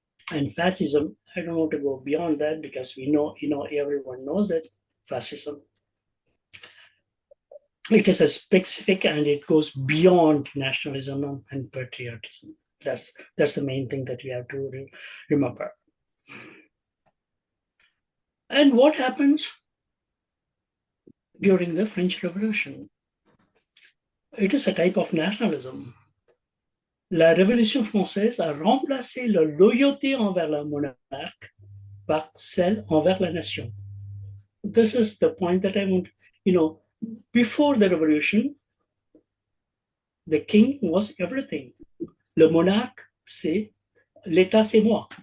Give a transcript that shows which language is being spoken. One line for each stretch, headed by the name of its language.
English: And fascism, I don't want to go beyond that, because we know, everyone knows that fascism, it is a specific, and it goes beyond nationalism and patriotism. That's the main thing that we have to remember. And what happens during the French Revolution? It is a type of nationalism.
French: La Révolution française a remplacé la loyauté envers le monarque par celle envers la nation.
English: This is the point that I want, before the revolution, the king was everything.
French: Le monarque, c'est l'État, c'est moi.